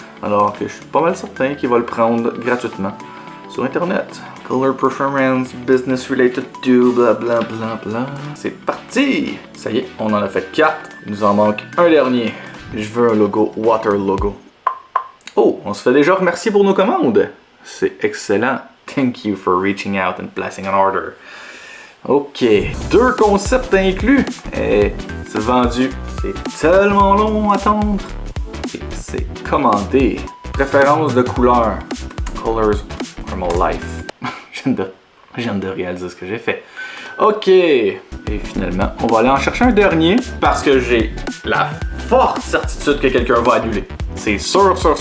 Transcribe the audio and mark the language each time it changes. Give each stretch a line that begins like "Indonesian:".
French: Alors que je suis pas mal certain qu'il va le prendre gratuitement sur Internet.
English: Color Performance, Business Related to, bla bla bla bla.
French: C'est parti! Ça y est, on en a fait 4. Il nous en manque un dernier. Je veux un logo, Water Logo. Oh, on se fait déjà remercier pour nos commandes. C'est excellent.
English: Thank you for reaching out and placing an order.
French: Ok, 2 concepts inclus. Et c'est vendu. C'est tellement long à attendre. Et c'est commandé. Préférence de couleur.
English: Colors are my life.
French: Je viens de réaliser ce que j'ai fait. Ok. Et finalement, on va aller en chercher un dernier parce que j'ai la forte certitude que quelqu'un va annuler. C'est sûr,